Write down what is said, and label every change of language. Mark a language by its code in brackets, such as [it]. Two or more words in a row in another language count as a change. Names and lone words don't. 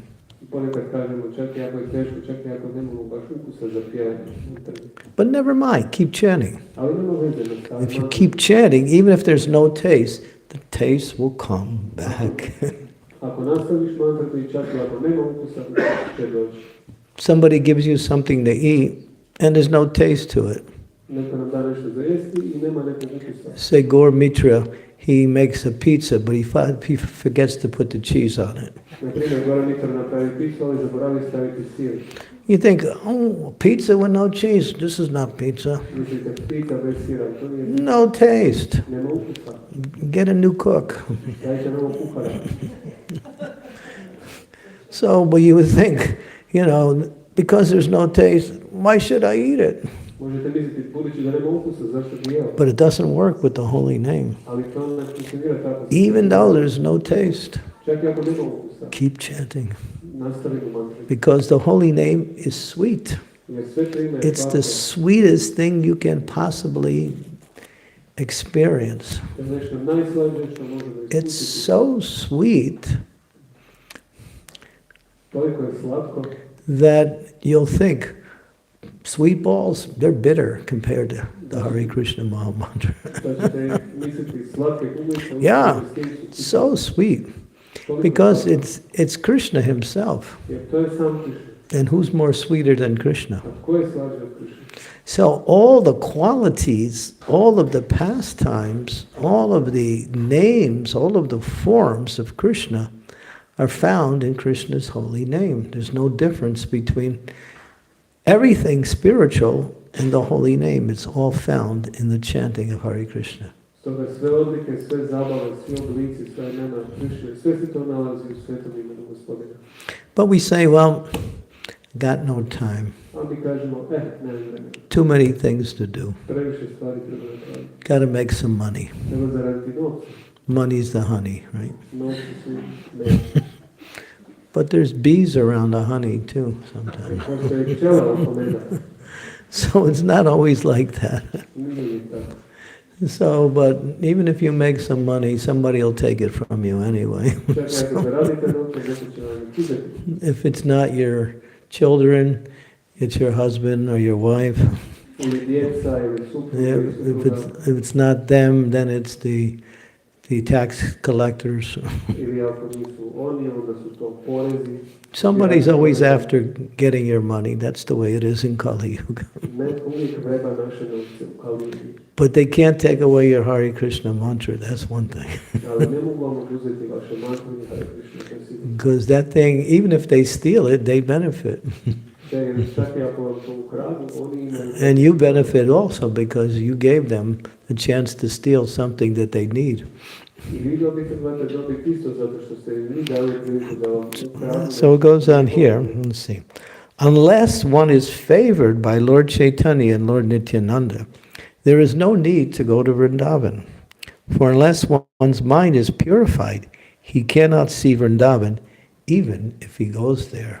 [hr] Ponekad kažemo čak i ako je teško, čak i ako nemamo baš ukusa za pjevanje. [en] But never mind, keep chanting. [hr] Ali nema veze, nastavimo. [en] If you keep chanting, even if there's no taste, the taste will come back. [hr] Ako nastaviš mantrati, čak i ako nema ukusa, će doći. [en] Somebody gives you something to eat, and there's no taste to it. [hr] Neko nam da nešto za jesti i nema nekog ukusa. [en] Say Gaur Mitra, he makes a pizza, but he forgets to put the cheese on it. [hr] Na primjer, Gora Mitra napravi picu, ali zaboravi staviti sir. [en] You think, oh, pizza with no cheese, this is not pizza. [hr] Mislite, pizza bez sira, to nije, [en] No taste. [hr] nema ukusa. [en] Get a new cook. [hr] Dajte novog kuhara. [en] So, but you would think, because there's no taste, why should I eat it? [hr] Možete misliti, budući da nema ukusa, zašto bi jeo? [en] But it doesn't work with the holy name. [hr] Ali to ne funkcionira tako. [en] Even though there's no taste, [hr] Čak i ako nema ukusa, [en] keep chanting. [hr] nastavimo mantri. [en] Because the holy name is sweet. [hr] Jer sve to ime je [en] It's the [hr] slatko. [en] sweetest thing you can possibly experience. [hr] To je nešto najslađe što možemo [en] It's [hr] iskusiti. [en] so sweet [hr] Toliko je slatko [en] that you'll think, sweet balls, they're bitter compared to the Hare Krishna Mahamantra. [hr] da ćete misliti slatke kuglice. [en] Yeah, so sweet. Because it's Krishna himself. [hr] Jer to je sam Krishna. [en] And who's more sweeter than Krishna? [hr] A tko je slađe od Krishna? [en] So all the qualities, all of the pastimes, all of the names, all of the forms of Krishna are found in Krishna's holy name. There's no difference between everything spiritual and the holy name. It's all found in the chanting of Hare Krishna. [hr] Stoga sve odlike, sve zabave, svi oblici, sve imena Krishna, sve se to nalazi u svetom imenu Gospodina. [en] But we say, well, got no time. [hr] A mi kažemo, nemam vremena. [en] Too many things to do. [hr] Previše stvari treba napraviti. [en] Got to make some money. [hr] Treba zaraditi novce. [en] Money's the honey, right? [hr] Novci su med. [en] But there's bees around the honey too sometimes. [hr] Postoje pčela oko meda. [en] So it's not always like that. [hr] Nije mi tako. [en] So, but even if you make some money, somebody will take it from you anyway. [hr] Čak ako zaradite novce, neko će vam kidati. [en] If it's not your children, it's your husband or your wife. [hr] Ili djeca, ili supruga, [en] Yeah, [hr] ili supruga. [en] if it's not them, then it's the tax collectors. [hr] Ili ako nisu oni, onda su to porezi. [en] Somebody's always after getting your money. That's the way it is in Kali Yuga. [hr] Netko uvijek vreba naše novce u Kaliji. [en] But they can't take away your Hare Krishna mantra. That's one thing. [hr] Ali ne mogu vam oduzeti vaše mantru i Hare Krishna, to je sigurno. [en] Because that thing, even if they steal it, they benefit. [hr] Jer čak i ako vam to ukradu, oni imaju... [en] And you benefit also because you gave them the chance to steal something that they need. [hr] I vi dobite dobiti isto zato što ste vi dali priliku da vam ukradu. [en] So it goes on here. Let's see. Unless one is favored by Lord Chaitanya and Lord Nityananda, there is no need to go to Vrindavan. For unless one's mind is purified, he cannot see Vrindavan, even if he goes there.